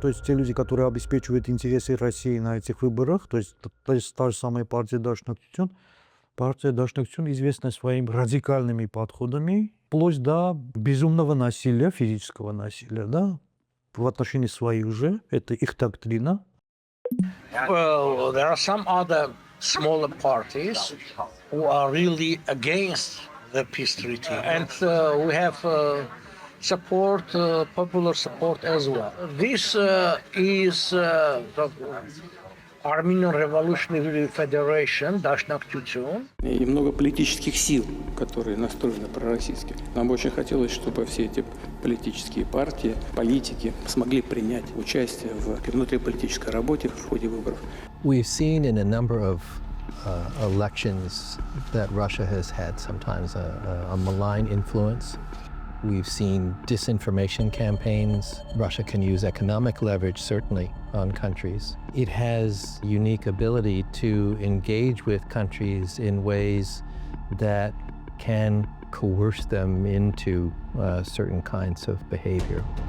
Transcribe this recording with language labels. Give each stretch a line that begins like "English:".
Russian: То есть те люди, которые обеспечивают интересы России на этих выборах, то есть та же самая партия Дашнактюн, партия Дашнактюн известна своими радикальными подходами, вплоть до безумного насилия, физического насилия, да, в отношении своих же. Это их доктрина.
English: Well, there are some other smaller parties who are really against the peace treaty, and we have support, popular support as well. This is the Armenian Revolutionary Federation, Dashnaktutun.
Russian: И много политических сил, которые настроены пророссийски. Нам бы очень хотелось, чтобы все эти политические партии, политики смогли принять участие в внутриполитической работе в ходе выборов.
English: We've seen in a number of elections that Russia has had sometimes a malign influence We've seen disinformation campaigns. Russia can use economic leverage, certainly, on countries. It has unique ability to engage with countries in ways that can coerce them into certain kinds of behavior.